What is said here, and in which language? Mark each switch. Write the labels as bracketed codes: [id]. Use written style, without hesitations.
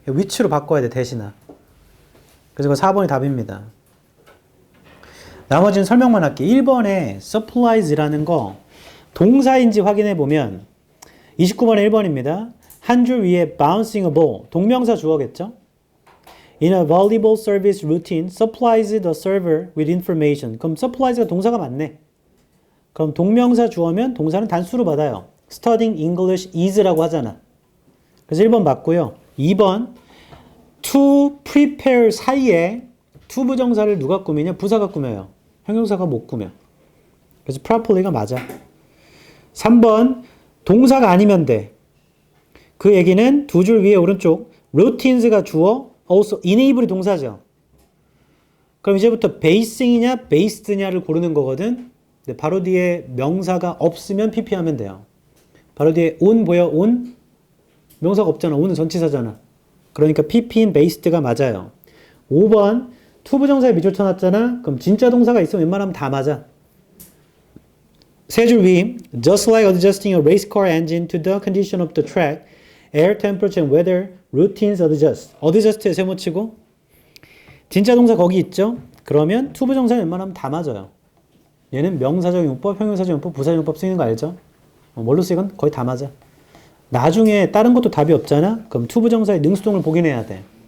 [ko] which로 바꿔야 돼, 대신아. 그래서 4번이 답입니다. 나머지는 설명만 할게. 1번에 supplies라는 거 동사인지 확인해 보면 29번에 1번입니다. 한 줄 위에 [en] bouncing a ball. [ko] 동명사 주어겠죠? [en] In a valuable service routine, supplies the server with information. [ko] 그럼 supplies가 동사가 맞네. 그럼 동명사 주어면 동사는 단수로 받아요. [en] Studying English is [ko] 라고 하잖아. 그래서 1번 맞고요. 2번 [en] to prepare [ko] 사이에 to 부정사를 누가 꾸미냐? 부사가 꾸며요. 형용사가 못 꾸며. 그래서 properly가 맞아. 3번 동사가 아니면 돼. 그 얘기는 두 줄 위에 오른쪽 routines가 주어, [en] also enable [ko] 이 동사죠. 그럼 이제부터 basing이냐 based냐를 고르는 거거든. 근데 바로 뒤에 명사가 없으면 pp하면 돼요. 바로 뒤에 on 보여? on? 명사가 없잖아. on은 전치사잖아. 그러니까 pp인 based가 맞아요. 5번 to 부정사에 밑줄 쳐놨잖아. 그럼 진짜 동사가 있으면 웬만하면 다 맞아. 세 줄 위 [en] just like adjusting a race car engine to the condition of the track, air temperature and weather, routines adjust. [ko] adjust에 세모치고 진짜 동사 거기 있죠? 그러면 to 부정사에 웬만하면 다 맞아요. 얘는 명사적 용법, 형용사적 용법, 부사적 용법 쓰이는 거 알죠? 뭘로 쓰이건 거의 다 맞아. 나중에 다른 것도 답이 없잖아? 그럼 투부정사의 능수동을 보긴 해야 돼.